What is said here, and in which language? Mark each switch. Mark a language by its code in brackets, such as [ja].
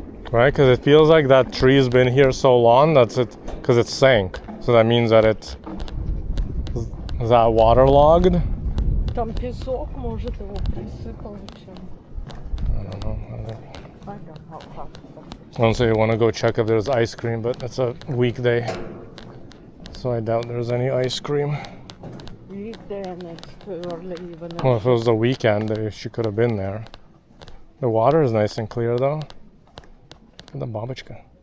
[en] Right, because it feels like that tree's been here so long that's it, because it sank. So that means that it is that waterlogged. [ru] Там песок, может, его присыпал чем. [en] I don't know. I don't say you want to go check if there's ice cream, but it's a weekday, so I doubt there's any ice cream. Weekday and it's too early even. Well, if it was the weekend, she could have been there. The water is nice and clear though. The babushka.